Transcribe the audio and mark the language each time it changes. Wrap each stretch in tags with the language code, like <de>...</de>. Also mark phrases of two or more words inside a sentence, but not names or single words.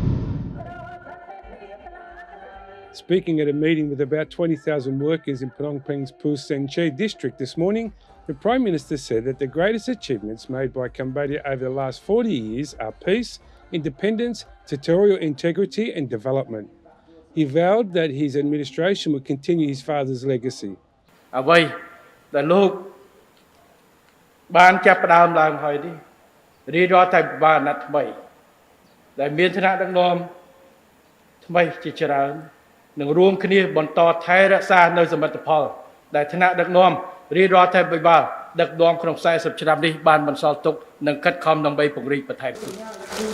<en>Speaking at a meeting with about 20,000 workers in Phnom Penh's Pu Sen Che district this morning, the Prime Minister said that the greatest achievements made by Cambodia over the last 40 years are peace, independence, territorial integrity and development. He vowed that his administration would continue his father's legacy.</en> <km>អ្វីដែលលោកបានចាប់ផ្ដើមឡើងហើយនេះរាជរដ្ឋាភិបាលអាណត្តិថ្មីដែលមានឋានៈដឹកនាំថ្មីជាច្រើននឹងរួមគ្នាបន្តថែរក្សានៅសមិទ្ធផលដែលឋានៈដឹកនាំរាជរដ្ឋាភិបាលដឹកនាំក្នុង40ឆ្នាំនេះបានបន្សល់ទុកនិងខិតខំដើម្បីពង្រីកបន្ថែមទៀត</km>